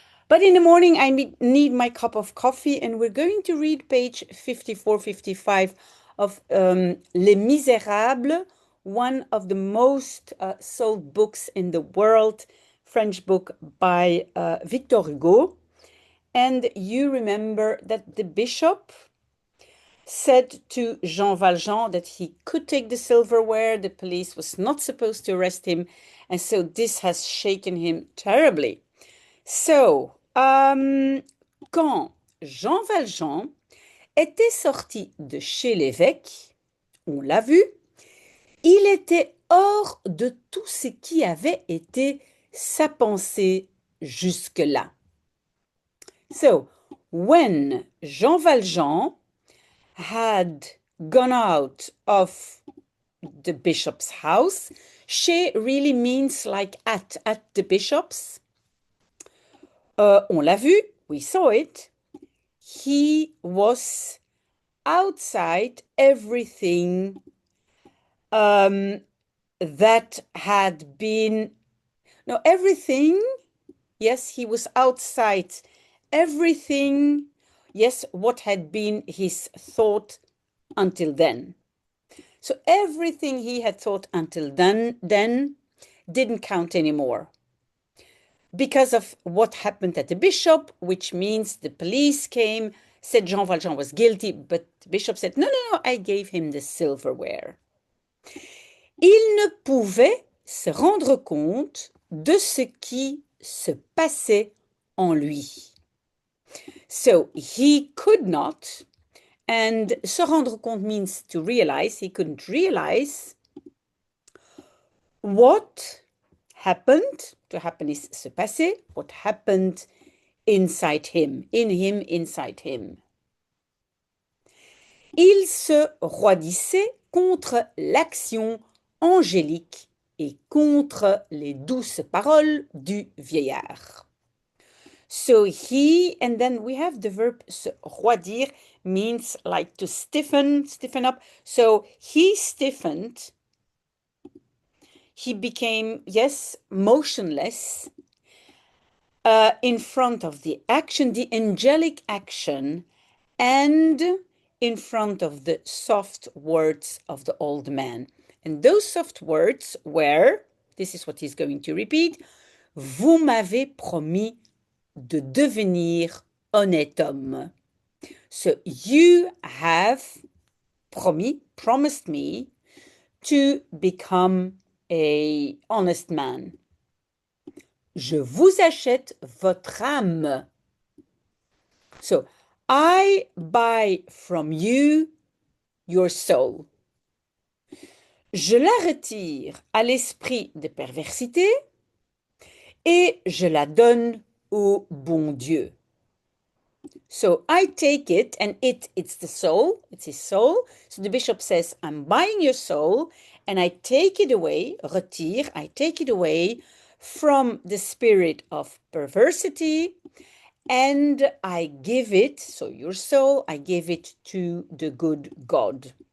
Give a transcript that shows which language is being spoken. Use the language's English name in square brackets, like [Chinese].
[English] But in the morning, I need my cup of coffee, and we're going to read page 54, 55 of Les Misérables, one of the most sold books in the world, French book by Victor Hugo. And you remember that the bishop said to Jean Valjean that he could take the silverware, the police was not supposed to arrest him, and so this has shaken him terribly. [French] So, quand Jean Valjean était sorti de chez l'évêque, on l'a vu, il était hors de tout ce qui avait été sa pensée jusque-là. [English] So, when Jean Valjean had gone out of the bishop's house, chez really means like at the bishop's. [French] On l'a vu, [English] we saw it. He was outside everything that had been, no, everything, yes, he was outside everything, yes, what had been his thought until then. So everything he had thought until then didn't count anymore because of what happened at the bishop, which means the police came, said Jean Valjean was guilty, but the bishop said, no, no, no, I gave him the silverware. [French] Il ne pouvait se rendre compte de ce qui se passait en lui. [English] So he could not, and [French] se rendre compte [English] means to realize, he couldn't realize what happened. To happen is [French] se passer, [English] what happened inside him, inside him. [French] Il se roidissait contre l'action angélique et contre les douces paroles du vieillard. [English] So he, and then we have the verb [French] se roidir, [English] means like to stiffen up. So he stiffened, he became, yes, motionless in front of the action, the angelic action, and in front of the soft words of the old man. And those soft words were, this is what he's going to repeat, [French] vous m'avez promis de devenir honnête homme. [English] So you have promised me to become a honest man. [French] Je vous achète votre âme. [English] So I buy from you your soul. [French] Je la retire à l'esprit de perversité et je la donne au bon Dieu. [English] So I take it, and it's the soul, it's his soul. So the bishop says, I'm buying your soul, and I take it away, retire, I take it away from the spirit of perversity, and I give it, so your soul, I give it to the good God.